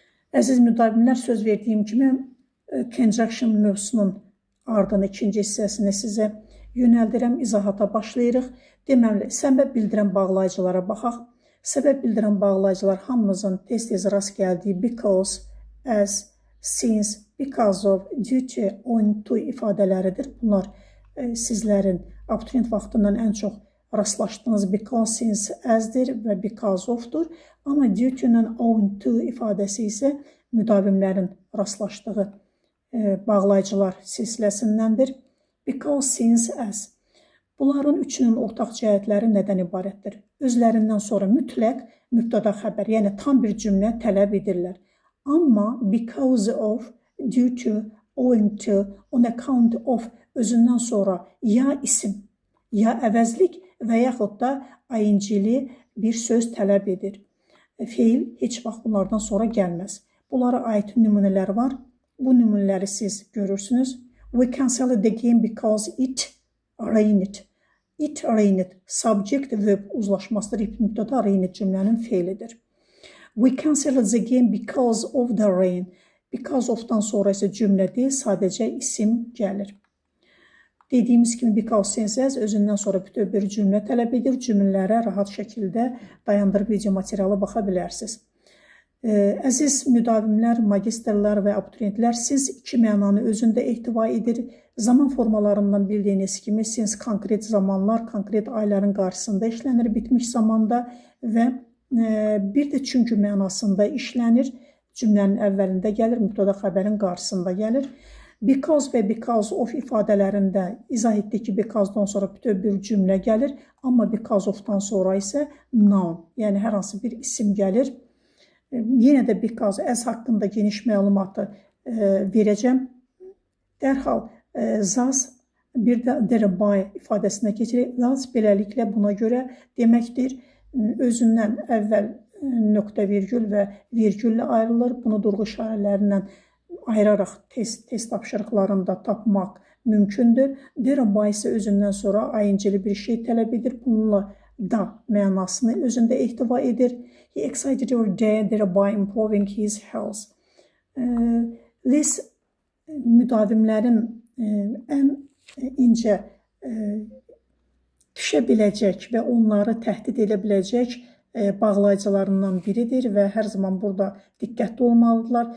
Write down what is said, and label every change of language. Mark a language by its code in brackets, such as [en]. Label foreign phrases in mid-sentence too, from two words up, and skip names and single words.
[az] Əziz müdavimlər, söz verdiyim kimi conjunction mövzusunun ardını ikinci hissəsini sizə yönəldirəm, izahata başlayırıq. Deməli, səbəb bildirən bağlayıcılara baxaq. Səbəb bildirən bağlayıcılar hamımızın tez-tez rast gəldiyi [en] because, as, since, because of, due to, owing to [az] ifadələridir. Bunlar sizlərin abituriyent vaxtından ən çox rastlaşdığınız [en] because, since, as'dir [az] və [en] because of'dur. [az] Amma [en] due to-lə owing to [az] ifadəsi isə müdavimlərin rastlaşdığı bağlayıcılar silsiləsindəndir. Because, since, as. Bunların üçünün ortaq cəhətləri nədən ibarətdir? Özlərindən sonra mütləq mübtəda xəbər, yəni tam bir cümlə tələb edirlər. Amma [en] because of, due to, owing to, on account of [az] özündən sonra ya isim, ya əvəzlik və yaxud da ing-li bir söz tələb edir. Feil heç vaxt bunlardan sonra gəlməz. Bunlara aid nümunələr var. Bu nümunələri siz görürsünüz. [en] We canceled the game because it rained. It rained. Subject verb uzlaşmasıdır. [az] Mübtəda rained cümlənin feilidir. [en] We canceled the game because of the rain. Because of'dan [az] sonra isə cümlə deyil, sadəcə isim gəlir. Dediyimiz kimi [en] because, since, as [az] özündən sonra bütöv bir cümlə tələb edir. Cümlələrə rahat şəkildə dayandırıb video materialı baxa bilərsiniz. Əziz müdavimlər, magistrlər və abituriyentlər, siz iki mənanı özündə ehtiva edir. Zaman formalarından bildiyiniz kimi since konkret zamanlar, konkret ayların qarşısında işlənir, bitmiş zamanda və bir də çünki mənasında işlənir. Cümlənin əvvəlində gəlir, mübtəda xəbərin qarşısında gəlir. Because və [en] because of [az] ifadələrində izah etdik ki, because'dan sonra bütöv bir cümlə gəlir, amma [en] because of'dan [az] sonra isə noun, yəni hər hansı bir isim gəlir. Yenə də [en] because, as [az] haqqında geniş məlumatı verəcəm. Dərhal thus, bir də thereby ifadəsinə keçirik. Thus beləliklə buna görə deməkdir, özündən əvvəl nöqtə virgül və virgüllə ayrılır. Bunu durğu işarələrindən ayıraraq test tapşırıqlarında tapmaq mümkündür. Thereby isə özündən sonra ing-li bir şey tələb edir. Bununla da mənasını özündə ehtiva edir. [en] He excited your day, thereby improving his health. [az] Liz müdavimlərin ən incə düşə biləcək və onları təhdid edə biləcək bağlayıcılarından biridir və hər zaman burada diqqətli olmalıdırlar.